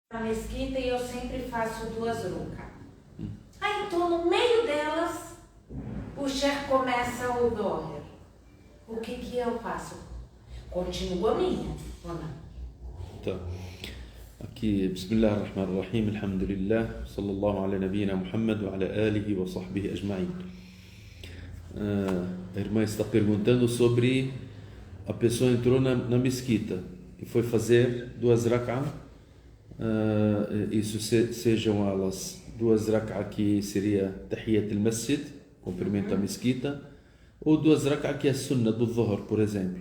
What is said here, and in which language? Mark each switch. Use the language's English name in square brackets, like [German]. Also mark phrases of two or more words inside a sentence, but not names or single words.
[Portuguese] na mesquita e eu sempre faço 2 rucas. Aí estou no meio delas, o chefe começa o doher. O que eu faço? Continuo a minha, ou não? Tá. Aqui, [Arabic] بسم الله الرحمن الرحيم، الحمد لله، صلى الله على نبينا محمد وعلى آله وصحبه أجمعين. [Portuguese] A irmã está perguntando sobre a pessoa entrou na mesquita e foi fazer 2 rak'ah, isso sejam elas 2 rak'ah que seria Tahiyyat al-Masjid, cumprimento a mesquita, ou 2 rak'ah que é Sunnah do Dhuhr, por exemplo.